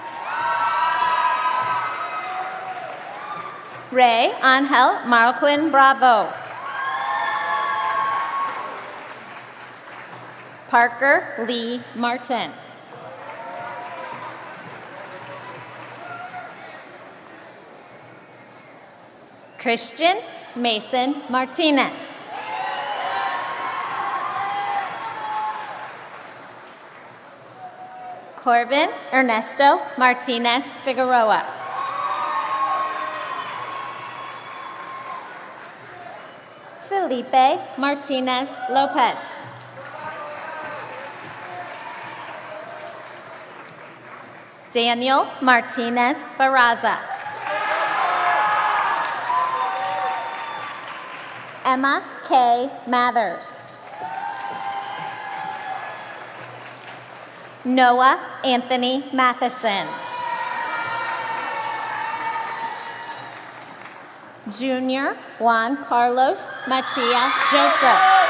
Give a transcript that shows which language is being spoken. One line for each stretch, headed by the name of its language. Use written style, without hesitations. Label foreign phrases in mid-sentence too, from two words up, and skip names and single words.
English: Ray Angel Marquin Bravo. Parker Lee Martin. Christian Mason Martinez. Corbin Ernesto Martinez Figueroa. Felipe Martinez Lopez. Daniel Martinez Barraza. Emma K. Mathers. Noah Anthony Matheson. Junior Juan Carlos Matia Joseph.